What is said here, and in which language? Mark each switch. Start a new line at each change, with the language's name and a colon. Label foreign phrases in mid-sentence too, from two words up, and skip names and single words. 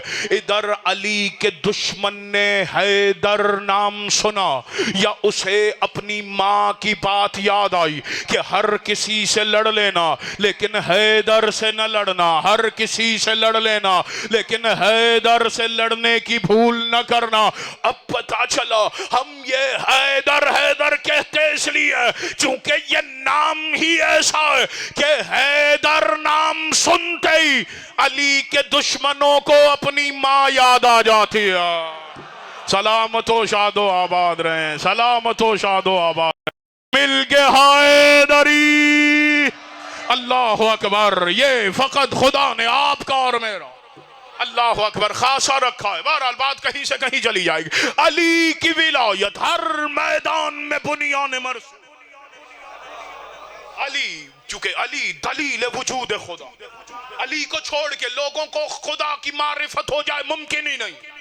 Urdu: ادھر علی کے دشمن نے حیدر نام سنا یا اسے اپنی ماں کی بات یاد آئی کہ ہر کسی سے لڑ لینا لیکن حیدر سے نہ لڑنا، ہر کسی سے لڑ لینا لیکن حیدر سے لڑنے کی بھول نہ کرنا۔ اب پتا چلا ہم یہ حیدر حیدر کہتے اس لیے چونکہ یہ نام ہی ایسا ہے کہ حیدر نام سنتے ہی علی کے دشمنوں کو اپنی ماں یاد آ جاتی ہے۔ سلامت و شاد و آباد رہیں، سلامت و شاد و آباد رہیں۔ مل کے حیدری،
Arabic: اللہ اکبر،
Urdu: یہ فقط خدا نے آپ کا اور میرا
Arabic: اللہ اکبر
Urdu: خاصا رکھا ہے۔ بہرحال بات کہیں سے کہیں چلی جائے گی۔ علی کی ولایت ہر میدان میں
Arabic: بنیان مرسوم،
Urdu: علی چونکہ علی دلیل وجود خدا، علی کو چھوڑ کے لوگوں کو خدا کی معرفت ہو جائے ممکن ہی نہیں۔